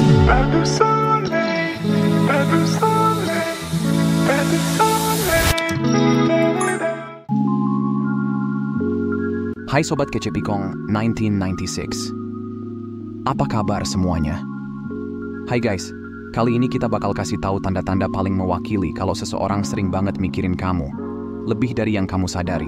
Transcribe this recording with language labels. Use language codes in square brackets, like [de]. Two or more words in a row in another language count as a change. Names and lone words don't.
[fr] Pas de soleil, pas de soleil, pas de soleil. [id] Hai Sobat Kece Pikong 1996. Apa kabar semuanya? Hai guys, kali ini kita bakal kasih tahu tanda-tanda paling mewakili kalau seseorang sering banget mikirin kamu, lebih dari yang kamu sadari.